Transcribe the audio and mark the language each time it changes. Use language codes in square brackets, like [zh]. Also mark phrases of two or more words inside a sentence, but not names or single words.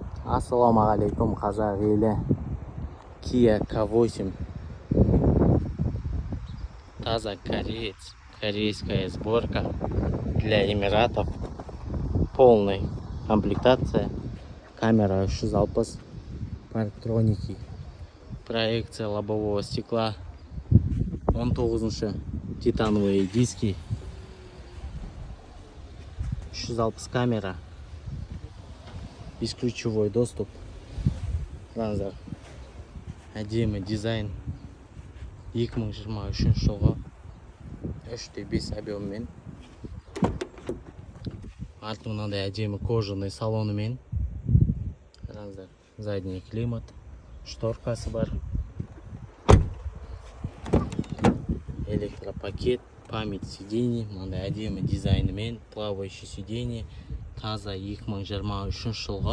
[kk] Ассалаумағалейкум, қазақ елі. Kia K8. Таза кореец. [ru] Корейская сборка для Эмиратов. Полная комплектация. Камера 360, парктроники, проекция лобового стекла, 19 титановые диски, 360 камера, бесключевой доступ, [kk] транзар, әдемі дизайн, 2023 жылғы 3.5 объеммен, арты мынандай әдемі кожаный салонымен, [ru] задний климат, [kk] шторкасы бар, электропакет, [ru] память сидений, [kk] мынандай әдемі дизайнымен, [ru] плавающий сиденье, [kk] таза 2023 жылғы.